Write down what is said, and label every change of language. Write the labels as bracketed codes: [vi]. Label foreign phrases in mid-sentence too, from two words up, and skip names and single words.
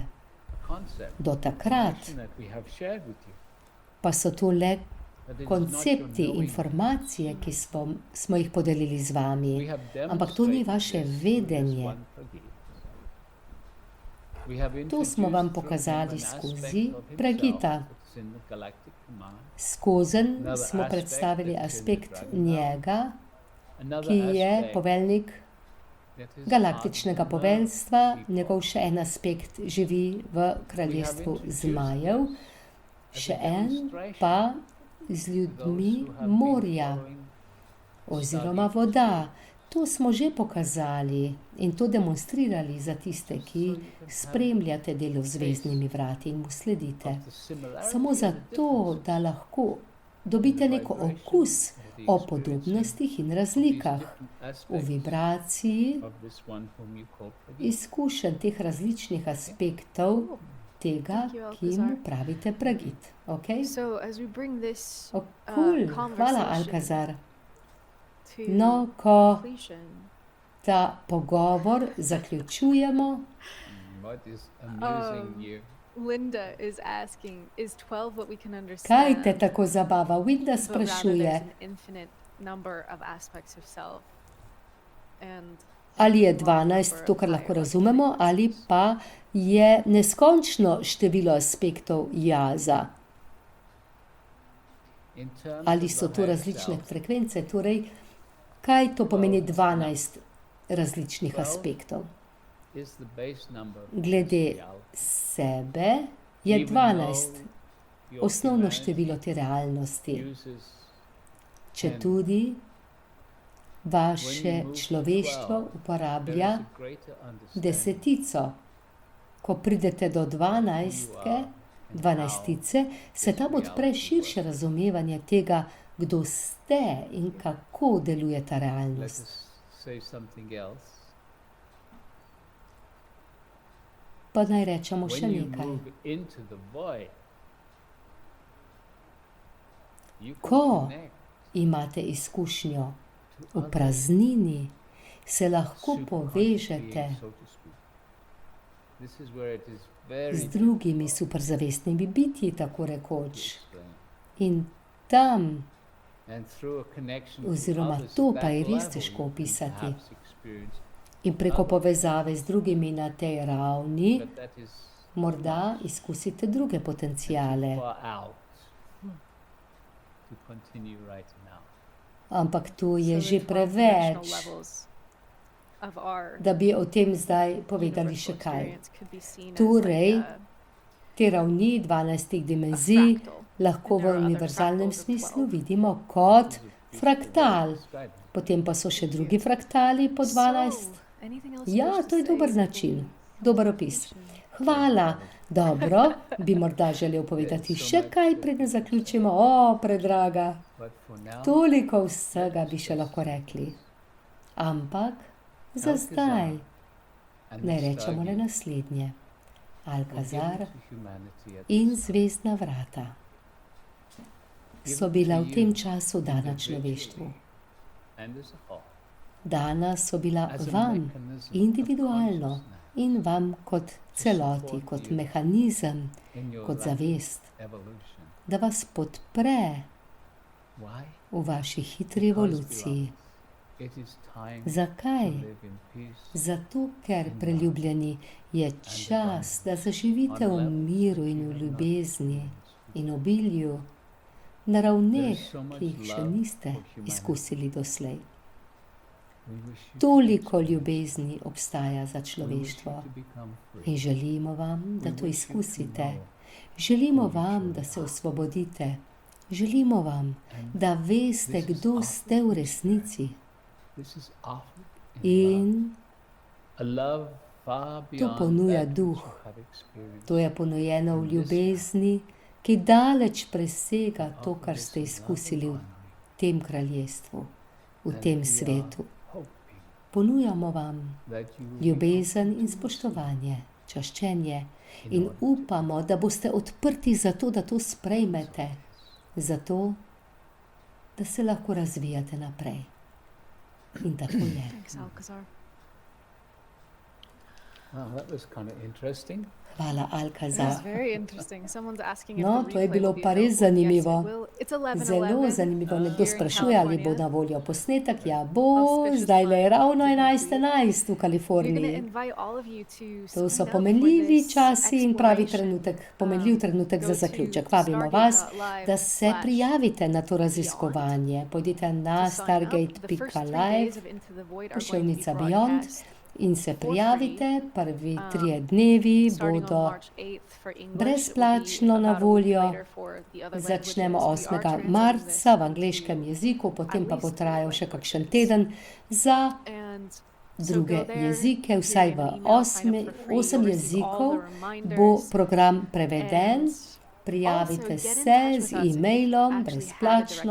[sl] Do takrat pa so to le koncepti, informacije, ki smo jih podelili z vami, ampak to ni vaše vedenje. To smo vam pokazali skozi Pregita. Skozenj smo predstavili aspekt njega, [en] Another [sl] ki je [en] aspect [sl] poveljnik [en] that is [sl] galaktičnega [en] hard to learn [sl] poveljstva, [en] people. [sl] njegov še en aspekt živi v kraljestvu zmajev, še en pa z ljudmi morja oziroma voda. To smo že pokazali in to demonstrirali za tiste, ki spremljate delo z zvezdnimi vrati in mu sledite. Samo zato, da lahko dobite neko okus o podobnostih in razlikah v vibraciji izkušenj teh različnih aspektov tega, ki mu pravite pragit. [en] Okay? So as we bring this Cool. [sl] Hvala, [en] conversation Alkazar. to [sl] No, ko [en] completion, [sl] ta pogovor zaključujemo, [en] What is amusing you? Linda is asking, is 12 what we can [sl] kaj [en] understand? [sl] te tako zabava? Winda [en] But rather [sl] sprašuje, [en] there's an infinite number of aspects of self. And [sl] ali je 12 to, kar lahko razumemo, ali pa je neskončno število aspektov jaza. [en] In terms [sl] Ali [en] of [sl] so [en] the [sl] to [en] higher [sl] različne [en] self, [sl] frekvence? Torej, kaj to pomeni 12 različnih aspektov? [en] is the base number of [sl] Glede [en] reality. [sl] sebe je [en] Even 12 though your [sl] osnovno [en] humanity [sl] število te realnosti. [en] uses [sl] Če tudi vaše [en] When you move to [sl] človeštvo [en] 12, there [sl] uporablja [en] is a greater understanding [sl] desetico. Ko pridete do 12-tice, se tam odpre širše razumevanje tega, kdo ste in kako deluje ta [en] Let [sl] realnost. [en] us say something else. [sl] Pa naj rečemo še [en] When you [sl] nekaj. [en] move into the void, you can [sl] Ko [en] connect [sl] imate izkušnjo [en] to [sl] v [en] other [sl] praznini, se lahko [en] superconscious [sl] povežete [en] beings, so to speak. This is where it is very [sl] z drugimi [en] difficult [sl] superzavestnimi bitji, tako [en] to [sl] rekoč. [en] explain. [sl] In tam, [en] And through a connection to [sl] oziroma [en] others [sl] to [en] at [sl] pa je [en] that [sl] res [en] level, [sl] težko [en] you can [sl] opisati. [en] perhaps experience, [sl] In preko povezave z drugimi na tej ravni, [en] but that is [sl] morda izkusite druge potencijale. [en] far out to continue right now. [sl] Ampak to je [en] so [sl] že [en] the 12 dimensional [sl] preveč, [en] levels of our [sl] da bi o tem zdaj povedali [en] universal [sl] še kaj. [en] experience could be seen as [sl] Torej, [en] like a [sl] Te ravni 12 dimenzij [en] fractal. [sl] lahko v [en] And there are other [sl] univerzalnem [en] fractals of [sl] smislu [en] 12. [sl] vidimo kot [en] This is a beautiful [sl] fraktal. [en] way of describing it. [sl] Potem pa so še drugi fraktali po 12. [en] So, anything else you [sl] Ja, [en] wish to [sl] je [en] say [sl] dober [en] before [sl] način, [en] we [sl] dober opis. [en] finish? [sl] Hvala. Dobro, bi morda želel povedati še kaj, preden zaključimo. O, predraga, [en] But for now, [sl] toliko vsega bi še lahko rekli. Ampak za zdaj [en] and [sl] naj [en] the [sl] rečemo le [en] Stargate [sl] naslednje. [en] were Alkazar given to humanity at [sl] in [en] this time. [sl] zvezdna vrata so bila v tem času dana človeštvu. [en] And as a whole, [sl] Dana so bila [en] as a [sl] vam [en] mechanism of [sl] individualno [en] consciousness [sl] in vam kot celoti, kot mehanizem, [en] in your [sl] kot [en] rapid [sl] zavest, [en] evolution. [sl] da vas podpre [en] Why? [sl] v vaši hitri [en] Because, [sl] evoluciji. [en] beloved, it is time [sl] Zakaj? [en] to live in peace. [sl] Zato, ker, preljubljeni, je čas, da zaživite v miru in v ljubezni in obilju na ravneh, ki jih še niste izkusili doslej. [en] We wish you to [sl] Toliko [en] experience. [sl] ljubezni obstaja za [en] We wish you [sl] človeštvo [en] to become free. [sl] in želimo vam, da [en] We [sl] to [en] wish you to [sl] izkusite. [en] know [sl] Želimo [en] who you [sl] vam, [en] truly [sl] da se [en] are. [sl] osvobodite. Želimo vam, [en] And [sl] da veste, [en] this is [sl] kdo [en] offered [sl] ste v [en] in [sl] resnici. [en] this is offered in love. [sl] In [en] A love far beyond [sl] ponuja [en] that [sl] duh. [en] which you have experienced. [sl] to je ponujeno v [en] In this [sl] ljubezni, ki daleč presega [en] We [sl] to, [en] offer [sl] kar [en] this [sl] ste [en] in love [sl] izkusili v [en] abundantly. [sl] tem kraljestvu, v [en] And [sl] tem [en] we are [sl] svetu. [en] hoping [sl] Ponujamo vam [en] that you will [sl] ljubezen [en] become [sl] in spoštovanje, čaščenje [en] in [sl] in [en] order to [sl] upamo, da boste odprti za to, da to sprejmete, zato, da se lahko razvijate naprej. In tako je. [en] Thanks, Alcazar. Oh, that was kind of interesting. [sl] Hvala, [en] It was Alcazar. very interesting. Someone's asking if [sl] No, [en] the [sl] to je [en] replay [sl] bilo [en] will be [sl] pa res [en] available. Yes, it [sl] zanimivo. [en] will. It's 11:11 [sl] Zelo zanimivo. Nekdo [en] here in [sl] sprašuje, ali bo [en] California. [sl] na voljo posnetek. Ja, bo, [en] Auspicious [sl] zdaj le je [en] time [sl] ravno [en] to [sl] 11:11 v [en] We're going to [sl] Kaliforniji. [en] invite all of you to [sl] To so [en] sign up for [sl] pomenljivi [en] this [sl] časi in pravi [en] exploration. [sl] trenutek, pomenljiv trenutek [en] Go [sl] za [en] to [sl] zaključek. Vabimo vas, da se [en] stargate.live/. [sl] prijavite na to raziskovanje. Pojdite na [en] The first 3 [sl] stargate.live, [en] days of Into the Void are going to be [sl] pošiljnica Beyond, [en] broadcast [sl] in se [en] for [sl] prijavite. Prvi 3 dnevi [en] starting on [sl] bodo [en] March 8th for English. It will be [sl] brezplačno na [en] about a week [sl] voljo. [en] later for the other [sl] Začnemo [en] languages. We are [sl] 8. [en] translating [sl] marca v [en] this [sl] angleškem [en] into [sl] jeziku, potem [en] at [sl] pa bo [en] least [sl] trajal [en] 3 [sl] še kakšen [en] languages. [sl] teden za [en] And so [sl] druge [en] go there, [sl] jezike, [en] you're [sl] vsaj v [en] gonna email, sign up for free, [sl] 8 [en] you'll receive all [sl] jezikov [en] the reminders, [sl] bo program preveden. [en] and [sl] Prijavite [en] also get in [sl] se [en] touch [sl] z [en] with us if you [sl] e-mailom [en] actually had a [sl] brezplačno,